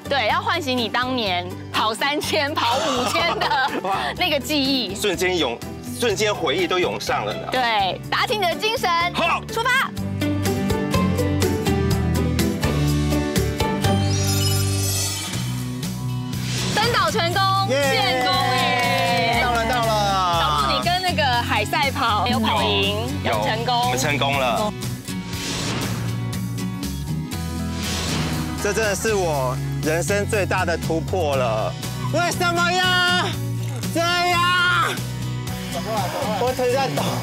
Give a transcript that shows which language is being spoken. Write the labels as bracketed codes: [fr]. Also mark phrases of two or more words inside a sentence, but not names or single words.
[zh] 對，要喚醒你當年跑3000、跑5000的那個記憶，瞬間回憶都湧上了呢。對，打起你的精神，好，出發！登島成功，建功耶！到了！小布，你跟那個海賽跑有跑贏，有成功，我們成功了。這真的是我人生最大的突破了。為什麼呀？這樣？我腿在抖。